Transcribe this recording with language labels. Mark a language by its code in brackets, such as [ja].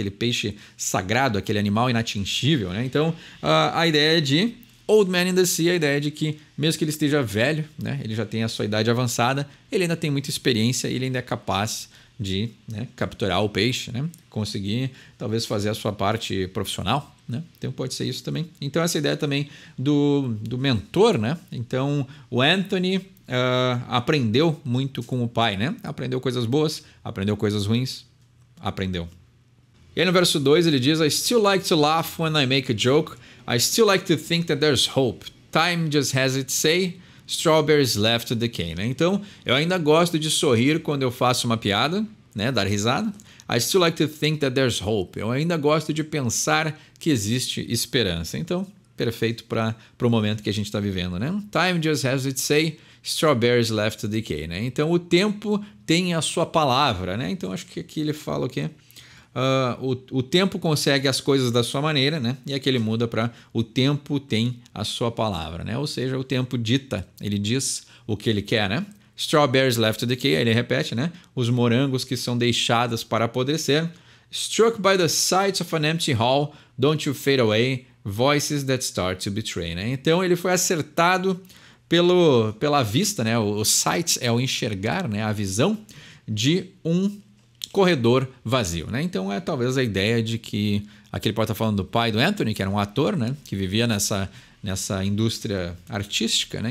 [pt] Aquele peixe sagrado, aquele animal inatingível, né? Então, a ideia é de Old Man in the Sea, a ideia de que mesmo que ele esteja velho, né, ele já tem a sua idade avançada, ele ainda tem muita experiência e ele ainda é capaz de, né, capturar o peixe, né, conseguir talvez fazer a sua parte profissional, né? Então pode ser isso também. Então essa ideia também do mentor, né? Então o Anthony aprendeu muito com o pai, né? Aprendeu coisas boas, aprendeu coisas ruins, aprendeu. E aí no verso 2 ele diz: [en] I still like to laugh when I make a joke. I still like to think that there's hope. Time just has its say. Strawberries left to decay. [pt] Né? Então, eu ainda gosto de sorrir quando eu faço uma piada. né, dar risada. [en] I still like to think that there's hope. [pt] Eu ainda gosto de pensar que existe esperança. Então, perfeito para o momento que a gente está vivendo, né? [en] Time just has its say, strawberries left to decay, né? [pt] Então, o tempo tem a sua palavra, né? Então, acho que aqui ele fala o quê? O tempo consegue as coisas da sua maneira, né? E aqui ele muda para o tempo tem a sua palavra, né? Ou seja, o tempo dita, ele diz o que ele quer, né? [en] Strawberries left to decay, [pt] aí ele repete, né? Os morangos que são deixados para apodrecer. [en] Struck by the sights of an empty hall, don't you fade away, voices that start to betray, né? [pt] Então ele foi acertado pela vista, né? O sights é o enxergar, né? A visão de um corredor vazio, né? Então é talvez a ideia de que aqui ele pode estar falando do pai do Anthony, que era um ator, né? Que vivia nessa indústria artística, né?